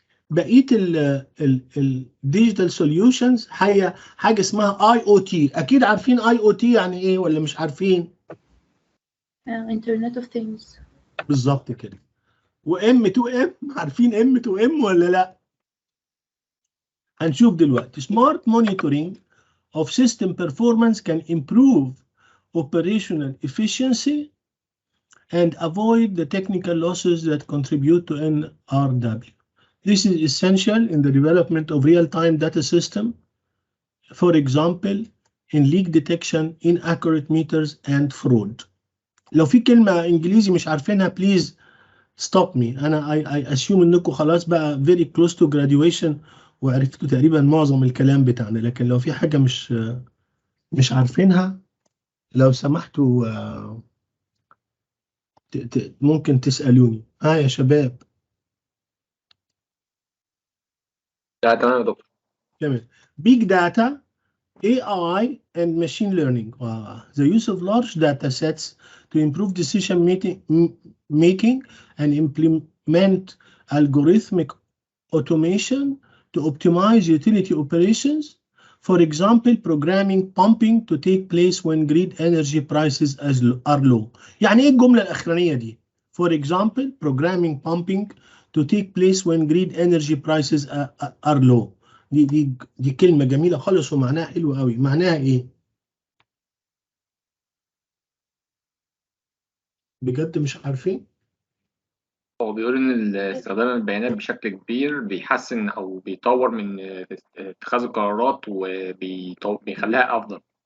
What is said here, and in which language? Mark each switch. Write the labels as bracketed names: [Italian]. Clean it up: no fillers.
[Arabic] بقيه الديجيتال سوليوشنز هي حاجه اسمها IoT. اكيد عارفين IoT يعني ايه ولا مش عارفين؟ [English] Internet of Things. [Arabic] بالظبط كده. وM2M، عارفين M2M ولا لا؟ هنشوف دلوقتي. [English] Smart monitoring of system performance can improve operational efficiency and avoid the technical losses that contribute to NRW. This is essential in the development of real-time data system, for example, in leak detection, inaccurate meters, and fraud. [Arabic] لو في كلمة إنجليزي مش عارفينها [English] please stop me. [Arabic] أنا [English] I assume [Arabic] إنكم خلاص بقى [English] very close to graduation [Arabic] وعرفتوا تقريبا معظم الكلام بتاعنا، لكن لو في حاجة مش عارفينها لو سمحتوا ممكن تسألوني. يا شباب. تمام يا دكتور. تمام. [English] Big data, AI and machine learning. The use of large data sets to improve decision making and implement algorithmic automation to optimize utility operations. For example, programming pumping to take place when grid energy prices are low. [Arabic] يعني ايه الجملة الأخرانية دي؟ [English] For example, programming pumping to take place when grid energy prices are low. [Arabic] دي كلمة جميلة خالص ومعناها حلو قوي. معناها ايه؟ بجد مش عارفين؟ هو بيقول إن استخدام البيانات بشكل كبير بيحسن أو بيطور من اتخاذ القرارات وبيخليها أفضل.